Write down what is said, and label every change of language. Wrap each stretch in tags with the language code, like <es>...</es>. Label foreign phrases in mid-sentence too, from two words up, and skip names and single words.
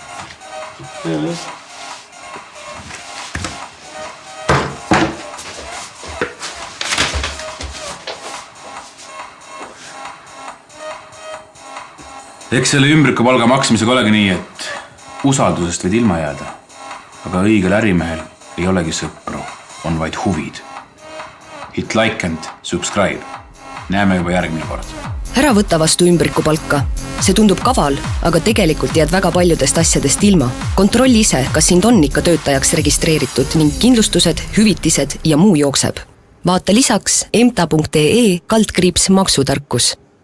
<et>Eks selle ümbrikupalga maksmisega olegi nii, et usaldusest võid ilma jääda. Aga õigel ärimehel ei olegi sõpru, on vaid huvid.</et> <en>Hit like and subscribe.</en> <et>Näeme juba järgmine kord. Ära võta vastu ümbrikupalka. See tundub kaval, aga tegelikult jääd väga paljudest asjadest ilma. Kontrolli ise, kas sind on ikka töötajaks registreeritud ning kindlustused, hüvitised ja muu jookseb. Vaata lisaks emta.ee/maksutarkus.</et>